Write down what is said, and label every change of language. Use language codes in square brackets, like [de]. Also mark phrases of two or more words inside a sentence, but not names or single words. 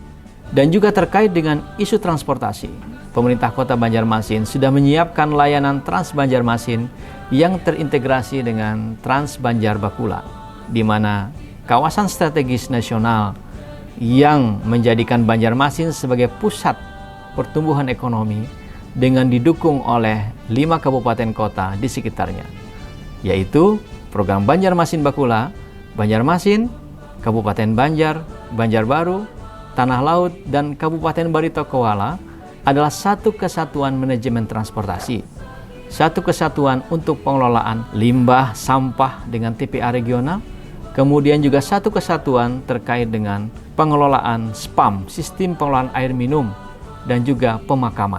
[id] Dan juga terkait dengan isu transportasi, pemerintah Kota Banjarmasin sudah menyiapkan layanan Trans Banjarmasin yang terintegrasi dengan Trans Banjar Bakula, di mana kawasan strategis nasional yang menjadikan Banjarmasin sebagai pusat pertumbuhan ekonomi dengan didukung oleh 5 kabupaten kota di sekitarnya, yaitu program Banjarmasin Bakula, Banjarmasin, Kabupaten Banjar, Banjarbaru, Tanah Laut, dan Kabupaten Barito Kuala adalah satu kesatuan manajemen transportasi, satu kesatuan untuk pengelolaan limbah sampah dengan TPA regional, kemudian juga satu kesatuan terkait dengan pengelolaan SPAM, sistem pengelolaan air minum, dan juga pemakaman.